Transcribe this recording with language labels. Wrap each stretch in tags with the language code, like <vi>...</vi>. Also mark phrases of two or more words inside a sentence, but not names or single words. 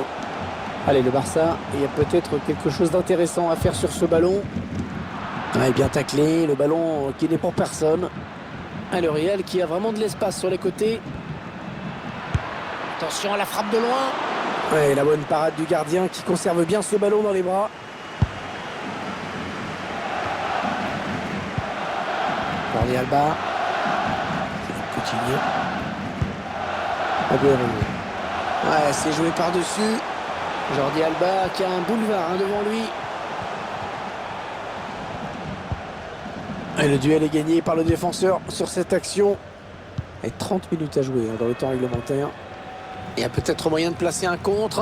<fr>Allez, le Barça, il y a peut-être quelque chose d'intéressant à faire sur ce ballon. Ouais, bien taclé, le ballon qui n'est pour personne. Et le Real qui a vraiment de l'espace sur les côtés. Attention à la frappe de loin. Ouais, la bonne parade du gardien qui conserve bien ce ballon dans les bras. Jordi Alba. Coutinho. Agüero. Ouais, c'est joué par-dessus. Jordi Alba qui a un boulevard devant lui. Et le duel est gagné par le défenseur sur cette action. Et 30 minutes à jouer dans le temps réglementaire. Il y a peut-être moyen de placer un contre.</fr>